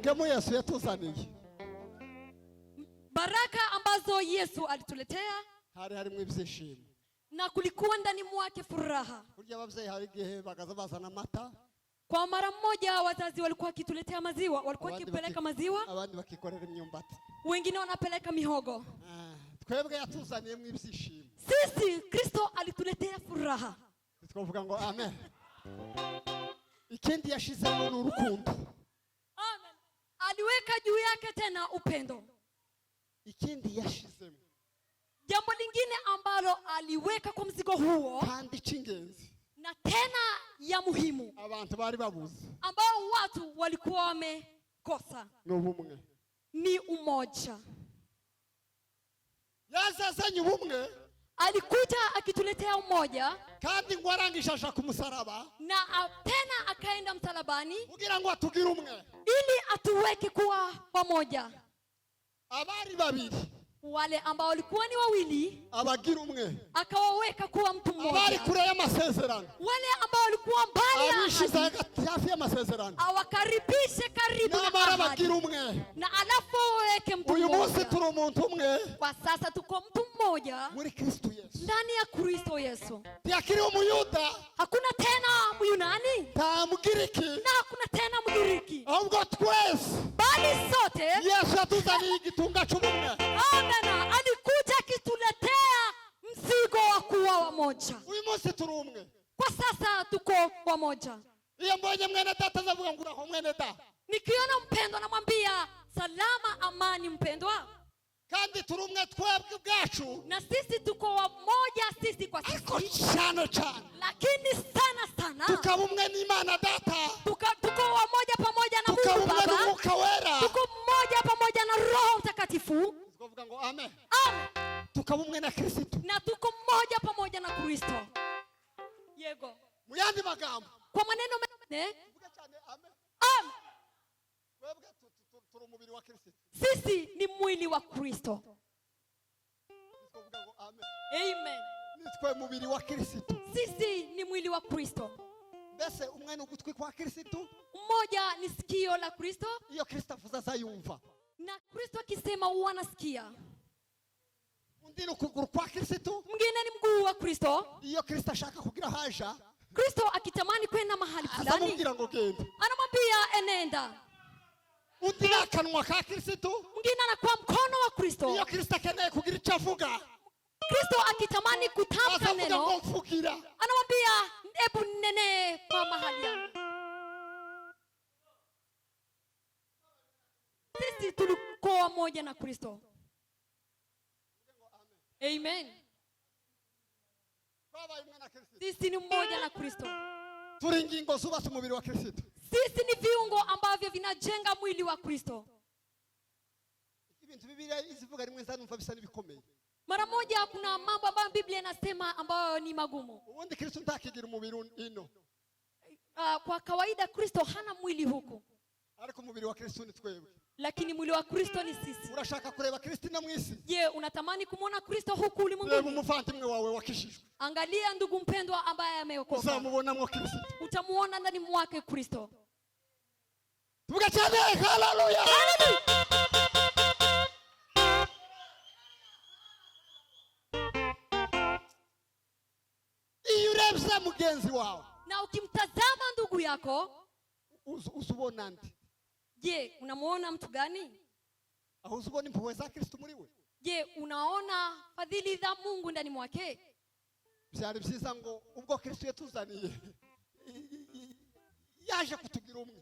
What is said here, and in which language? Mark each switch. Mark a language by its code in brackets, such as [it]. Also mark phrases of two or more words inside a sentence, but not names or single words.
[rw] Yesu yatuzaniye [sw] baraka ambazo Yesu alituletea, [rw] hari harimo ibyishimo, [sw] na kulikuwa ndani mwake furaha. [rw] burya ababyeyi hari igihe bagaza bazana amata, [sw] Kwa mara moja wazazi walikuwa wakituletea maziwa, walikuwa wakipeleka maziwa, [rw] abandi bakikorera imyumbati, [sw] wengine wanapeleka mihogo. [rw] twebwe yatuzaniye mu ibyishimo. [sw] Sisi Kristo alituletea furaha. [rw] Twavuga ngo amen. Ikindi yashizemo n'urukundo. Amen. [sw] Aliweka juu yake tena upendo. [rw] Ikindi yashizemo, [sw] jambo lingine ambalo aliweka kwa mzigo huo, [rw] kandi cy'ingenzi, [sw] na tena ya muhimu, [rw] abantu bari babuze, [sw] ambao watu walikuwa wamekosa, [rw] n'ubumwe, [sw] ni umoja. [rw] yazazanye ubumwe, [sw] alikuja akituletea umoja, [rw] kandi ngo arangishasha ku musaraba, [sw] na tena akaenda msalabani [rw] kugira ngo atugire umwe, [sw] ili atuweke kuwa pamoja. [rw] abari babiri, [sw] Wale ambao walikuwa ni wawili, [rw] abagira umwe, [sw] akawaweka kuwa mtu [rw] abari [sw] mmoja. [rw] kure y'amasezerano, [sw] Wale ambao walikuwa mbali ya [rw] abishize [sw] ahadi, [rw] hagati hafi y'amasezerano, [sw] awakaribishe karibu na [rw] n'abari [sw] ahadi, [rw] bagira umwe. [sw] na alafu waweke mtu [rw] Uyu munsi [sw] mmoja. [rw] turi umuntu umwe [sw] Kwa sasa tuko mtu mmoja [rw] muri Kristo Yesu. [sw] ndani ya Kristo Yesu. [rw] Ntiyakiri umuyuda, [sw] Hakuna tena Myunani [rw] nta mugiriki, [sw] na hakuna tena Mgiriki, [rw] ahubwo twese [sw] bali sote. [rw] Yesu yatuzaniye igitunga cy'ubumwe. Amen. [sw] Alikuja akituletea mzigo wa kuwa wamoja. [rw] Uyu munsi turi umwe. [sw] Kwa sasa tuko wamoja. [rw] Iyo mbonye mwene data azavuga ngo uraho mwene da, [sw] Nikiona mpendwa namwambia salama, amani mpendwa. [rw] kandi turi umwe twebwe ubwacu, [sw] Na sisi tuko wamoja sisi kwa [rw] ariko [sw] sisi, [rw] cyane cyane [sw] lakini sana sana [rw] tukaba umwe n'Imana Data, [sw] tuko wamoja pamoja na [rw] tukaba [sw] Mungu [rw] umwe [sw] Baba, [rw] n'Umwuka wera. [sw] tuko mmoja pamoja na Roho Mtakatifu. [rw] Twavuga ngo amen. Amen. Tukaba umwe na Kristo. [sw] Na tuko mmoja pamoja na Kristo. [rw] Yego. Mu yandi magambo, [sw] Kwa maneno mengine, [rw] tuvuge cyane amen. amen, Twebwe turi umubiri wa Kristo. [sw] sisi ni mwili wa Kristo. [rw] Twavuga ngo amen. Amen. Nitwe mubiri wa Kristo. [sw] Sisi ni mwili wa Kristo. [rw] Mbese umwe ni ugutwi kwa Kristo, [sw] Mmoja ni sikio la Kristo, [rw] iyo Kristo avuze azayumva. [sw] na Kristo akisema wanasikia. [rw] Undi ni ukuguru kwa Kristo, [sw] Mwingine ni mguu wa Kristo. [rw] iyo Kristo ashaka kugira haja, [sw] Kristo akitamani kwenda mahali fulani, [rw] azamubwira ngo genda. [sw] anamwambia enenda. [rw] Undi ni akanwa ka Kristo, [sw] Mwingine anakuwa mkono wa Kristo. [rw] iyo Kristo akeneye kugira icyo avuga, [sw] Kristo akitamani kutamka [rw] azavuga ngo [sw] neno, [rw] mvugira. [sw] anamwambia hebu nene kwa mahali yangu. Sisi tulikuwa moja na Kristo. Amen. [rw] Twabaye umwe na Kristo. [sw] Sisi ni mmoja na Kristo. [rw] Turi ingingo zubatse umubiri wa Kristo. [sw] Sisi ni viungo ambavyo vinajenga mwili wa Kristo. [rw] Ibintu Bibiliya izivuga rimwe nzanumva bisa n'ibikomeye. [sw] Mara moja kuna mambo ambayo Biblia inasema ambayo ni magumu. [rw] Ubundi Kristo ntakigira umubiri ino, [sw] Kwa kawaida Kristo hana mwili huku, [rw] ariko umubiri wa Kristo ni twebwe. [sw] lakini mwili wa Kristo ni sisi. [rw] Urashaka kureba Kristo na mwisi? [sw] Je, unatamani kumwona Kristo huku [rw] Reba [sw] ulimwenguni? [rw] umuvandimwe wawe wakishijwe, [sw] Angalia ndugu mpendwa ambaye ameokoka. [rw] uzamubonamo Kristo. [sw] Utamuona ndani mwake Kristo. [rw] Tuvuga cyane haleluya. Iyo urebye mugenzi wawe, [sw] Na ukimtazama ndugu yako, [rw] uzubona ndi, [sw] je, unamuona mtu gani? [rw] aho uzubona impuhwe za Kristo muri we. [sw] Je, unaona fadhili za Mungu ndani mwake? [rw] Byari byiza ngo ubwo Kristo yatuzaniye yaje kutugira umwe,